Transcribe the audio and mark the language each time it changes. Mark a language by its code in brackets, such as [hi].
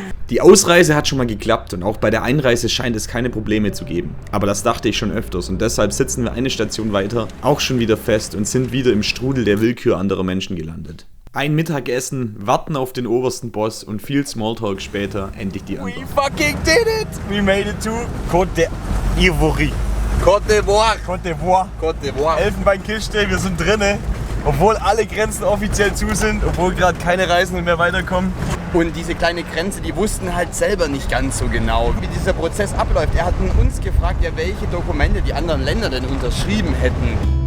[de] Die Ausreise hat schon mal geklappt und auch bei der Einreise scheint es keine Probleme zu geben. Aber das dachte ich schon öfters und deshalb sitzen wir eine Station weiter auch schon wieder fest und sind wieder im Strudel der Willkür anderer Menschen gelandet. Ein Mittagessen, warten auf den obersten Boss und viel Smalltalk später endlich die Antwort. [en] We fucking did it! We made it to Côte d'Ivoire. Côte d'Ivoire! Côte d'Ivoire. Côte d'Ivoire! [de] Elfenbeinküste, wir sind drinne. Obwohl alle Grenzen offiziell zu sind, obwohl gerade keine Reisenden mehr weiterkommen. Und diese kleine Grenze, die wussten halt selber nicht ganz so genau, wie dieser Prozess abläuft. Er hat uns gefragt, ja, welche Dokumente die anderen Länder denn unterschrieben hätten.